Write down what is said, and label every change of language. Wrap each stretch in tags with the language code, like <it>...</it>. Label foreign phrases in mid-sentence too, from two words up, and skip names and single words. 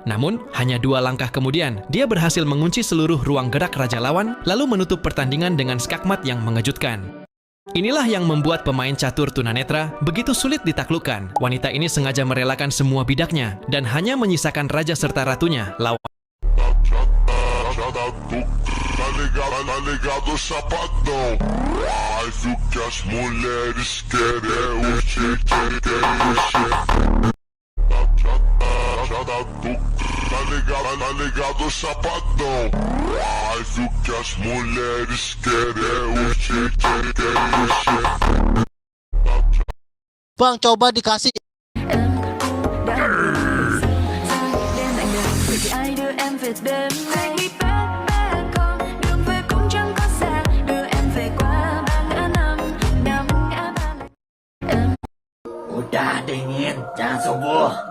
<id>Namun, hanya 2 langkah kemudian, dia berhasil mengunci seluruh ruang gerak raja lawan, lalu menutup pertandingan dengan skakmat yang mengejutkan. Inilah yang membuat pemain catur tunanetra begitu sulit ditaklukkan. Wanita ini sengaja merelakan semua bidaknya dan hanya menyisakan raja serta ratunya.</id> <pt>Tá ligado, chapadão? Mas o que as mulheres querem é o che-che, Tá ligado, chapadão? Mas o que as mulheres querem é o che-che,</pt> <id>Bang, coba dikasih. Udah dingin, jangan subuh.</id>